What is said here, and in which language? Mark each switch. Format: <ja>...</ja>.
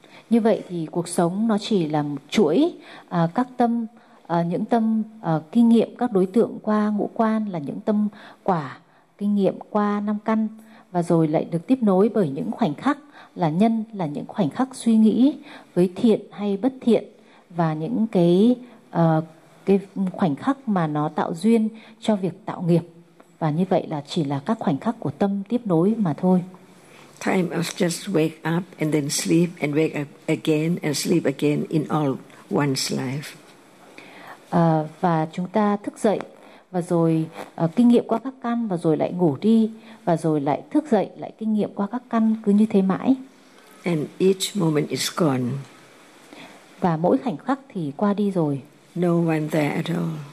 <vi>Như vậy thì cuộc sống nó chỉ là một chuỗi các tâm, những tâm kinh nghiệm, các đối tượng qua ngũ quan là những tâm quả, kinh nghiệm qua năm căn, và rồi lại được tiếp nối bởi những khoảnh khắc là nhân, là những khoảnh khắc suy nghĩ với thiện hay bất thiện, và những cái cái khoảnh khắc mà nó tạo duyên cho việc tạo nghiệp, và như vậy là chỉ là các khoảnh khắc của tâm tiếp nối mà thôi.</vi> <en>Time is just wake up and then sleep and wake up again and sleep again in all one's life.</en> <vi>Và chúng ta thức dậy và rồi kinh nghiệm qua các căn, và rồi lại ngủ đi, và rồi lại thức dậy, lại kinh nghiệm qua các căn, cứ như thế mãi.</vi> <en>And each moment is gone.</en> <vi>Và mỗi khoảnh khắc thì qua đi rồi.</vi> <en>No one there at all.</en>